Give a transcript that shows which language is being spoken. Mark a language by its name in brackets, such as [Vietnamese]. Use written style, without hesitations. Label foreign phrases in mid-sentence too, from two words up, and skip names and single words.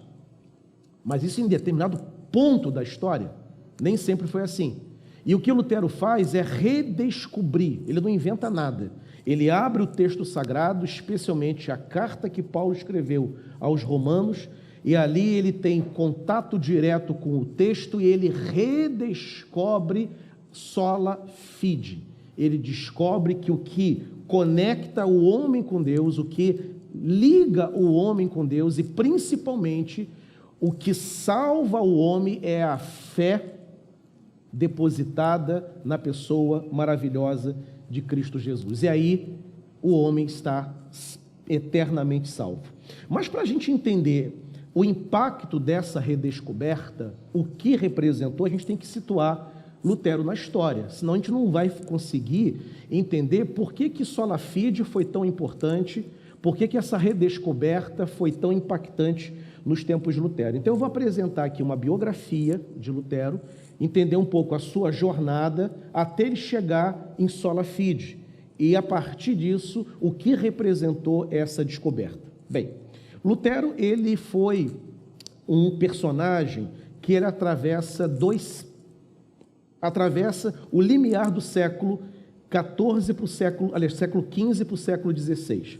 [Portuguese] Mas isso em determinado ponto da história, nem sempre foi assim. E o que Lutero faz é redescobrir, ele não inventa nada. Ele abre o texto sagrado, especialmente a carta que Paulo escreveu aos Romanos, e ali ele tem contato direto com o texto e ele redescobre [Latin] sola fide. [Portuguese] Ele descobre que o que conecta o homem com Deus, o que liga o homem com Deus e principalmente o que salva o homem é a fé depositada na pessoa maravilhosa de Cristo Jesus. E aí o homem está eternamente salvo. Mas para a gente entender o impacto dessa redescoberta, o que representou, a gente tem que situar Lutero na história, senão a gente não vai conseguir entender por que [Latin] sola fide [Portuguese] foi tão importante, por que essa redescoberta foi tão impactante nos tempos de Lutero. Então eu vou apresentar aqui uma biografia de Lutero, entender um pouco a sua jornada até ele chegar em [Latin] sola fide, [Portuguese] e a partir disso, o que representou essa descoberta. Bem, Lutero, ele foi um personagem que ele atravessa o limiar do século XIV para o século XV para o século XVI.